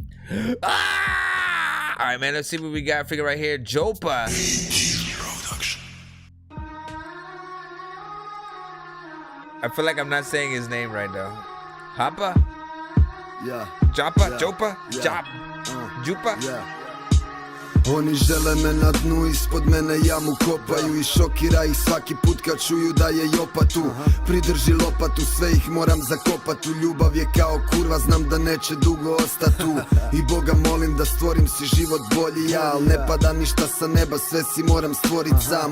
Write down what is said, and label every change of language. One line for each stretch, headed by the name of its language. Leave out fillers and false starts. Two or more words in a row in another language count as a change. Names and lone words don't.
English: Ah! All right, man, let's see what we got. Figure right here, Jopa. I feel like I'm not saying his name right though. Hapa? Yeah. Japa? Yeah. Jopa? Yeah. Jop? Jupa? Yeah.
Croatian: Oni žele me na dnu, ispod mene jamu kopaju i šokira ih svaki put kad čuju da je Jopa tu. Pridrži lopatu, sve ih moram zakopat u ljubav je kao kurva, znam da neće dugo ostat tu. I Boga molim da stvorim si život bolji ja, al ne pada ništa sa neba, sve si moram stvorit sam.